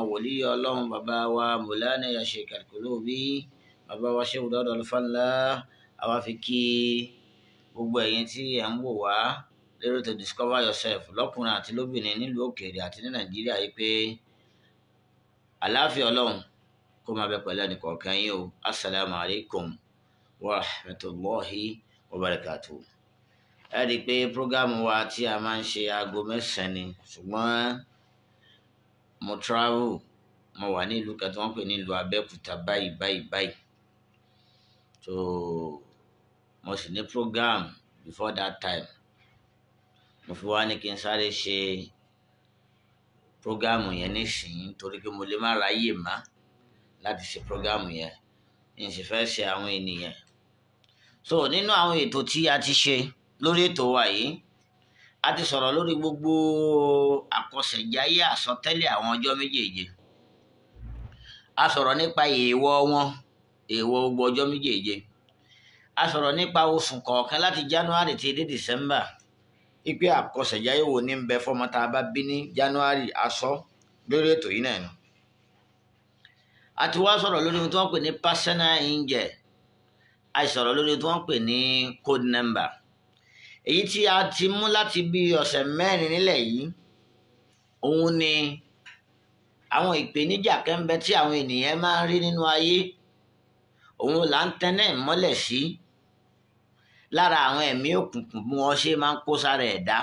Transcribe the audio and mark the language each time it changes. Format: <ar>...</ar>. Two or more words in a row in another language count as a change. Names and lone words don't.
<yo>wòlíì Ọlọ́run bàbá wa Mawlana ya Sheikh Al-Qulubi bàbá wa Sheikh Dawud Al-Falla àwa fi kí gbogbo ẹ̀yin tí ẹ ń wò wá lérò tó</yo> <en>discover yourself</en> <yo>lọ́kùnrin àti lóbìnrin nílùú òkèèrè àti ní Nàìjíríà yìí pé àlàáfíà Ọlọ́run kó máa bẹ pẹ̀lú ẹnìkọ̀ọ̀kan yín o</yo> <ar>السلام عليكم ورحمة الله وبركاته.</ar> <yo>Ẹ rí i pé prógámù wa tí a máa ń ṣe aago 9 ni ṣùgbọ́n mo travel mo wà ní ìlú kan tí wọ́n pè ní ìlú Abẹ́òkúta báyìí so mo sì ní</yo> <en>program before that time</en> <yo>mo fi wá ní kí n sáré ṣe prógámù yẹn nísìnyí torí pé mo lè má ráyè má láti ṣe prógámù yẹn n sì fẹ́ ṣe àwọn ènìyàn so nínú àwọn ètò tí a ti ṣe lórí ètò wa yìí a ti sọ̀rọ̀ lórí gbogbo àkọsẹ̀jáyé àsọtẹ́lẹ̀ àwọn ọjọ́ méjèèje a sọ̀rọ̀ nípa èèwọ̀ wọn, èèwọ̀ gbogbo ọjọ́ méjèèje. A sọ̀rọ̀ nípa oṣù kọ̀ọ̀kan láti January ti dé December. Ipe àkọsẹ̀jáyé wo ní ń bẹ fọ́mọ tá a bá bí ní January aṣọ lórí ètò yìí náà ni. A ti wá sọ̀rọ̀ lórí ohun tí wọ́n pè ní</yo> <en>personal angel.</en> <yo>A sọ̀rọ̀ lórí ohun tí wọ́n pè ní</yo> <en>code number.</en> <yo>Èyí tí a ti mú láti bí ọ̀sẹ̀ mẹ́rin nílẹ̀ yìí, òun ni àwọn ìpèníjà kan ń bẹ tí àwọn ènìyàn máa ń rí nínú ayé. Òun là ń tẹ́nẹ̀ mọ́lẹ̀ sí lára àwọn ẹ̀mí òkùnkùn bí wọ́n ṣe máa ń kó sára ẹ̀dá.</yo>